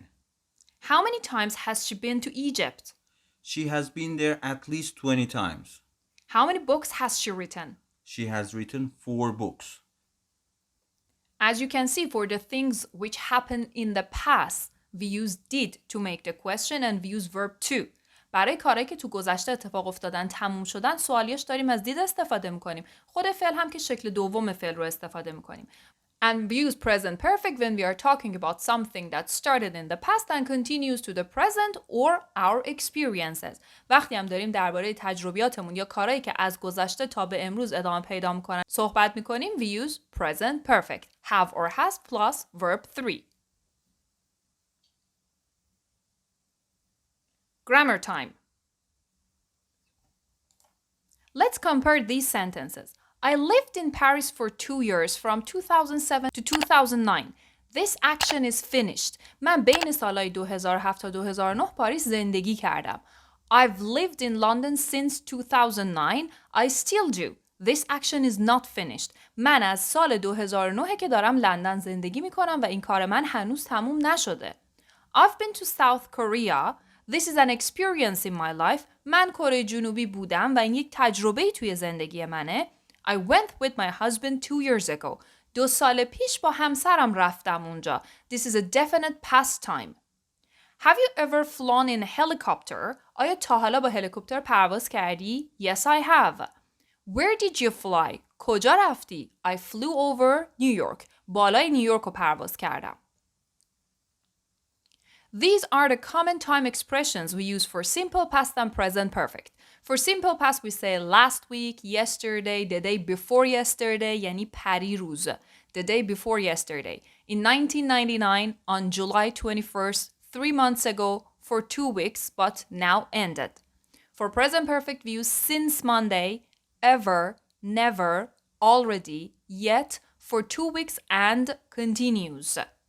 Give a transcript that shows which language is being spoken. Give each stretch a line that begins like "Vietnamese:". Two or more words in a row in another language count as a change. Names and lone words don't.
English: How many times has she been to Egypt? She has been there at least 20 times. How many books has she written? She has written 4 books. As you can see, for the things which happened in the past, we use did to make the question and we use verb to.
Persian: برای کارهایی که تو گذشته اتفاق افتادن تموم شدن سوالیاش داریم از did استفاده میکنیم. خود فعل هم که شکل دوم فعل رو استفاده میکنیم.
English: And we use present perfect when we are talking about something that started in the past and continues to the present or our experiences.
Persian: وقتی هم داریم درباره تجربیاتمون یا کارهایی که از گذشته تا به امروز ادامه پیدا میکنن صحبت میکنیم
English: we use present perfect. Have or has plus verb 3. Grammar time. Let's compare these sentences. I lived in Paris for 2 years from 2007 to 2009. This action is finished.
Persian: من بین سالهای 2007 تا 2009 پاریس زندگی کردم.
English: I've lived in London since 2009. I still do. This action is not finished.
Persian: من از سال 2009 که دارم لندن زندگی میکنم و این کار من هنوز تموم نشده.
English: I've been to South Korea. This is an experience in my life.
Persian: من کره جنوبی بودم و این یک تجربه توی زندگی منه.
English: I went with my husband 2 years ago.
Persian: 2 سال پیش با همسرم رفتم اونجا.
English: This is a definite past time. Have you ever flown in a helicopter?
Persian: آیا تا حالا با هلیکوپتر پرواز کردی?
English: Yes, I have. Where did you fly?
Persian: کجا رفتی؟
English: I flew over New York.
Persian: بالای نیویورک رو پرواز کردم.
English: These are the common time expressions we use for simple past and present perfect. For simple past we say last week, yesterday, the day before yesterday,
Persian: یعنی پریروز.
English: The day before yesterday. In 1999, on July 21st, 3 months ago, for 2 weeks, but now ended. For present perfect we use since Monday, ever, never, already, yet, for 2 weeks and continues.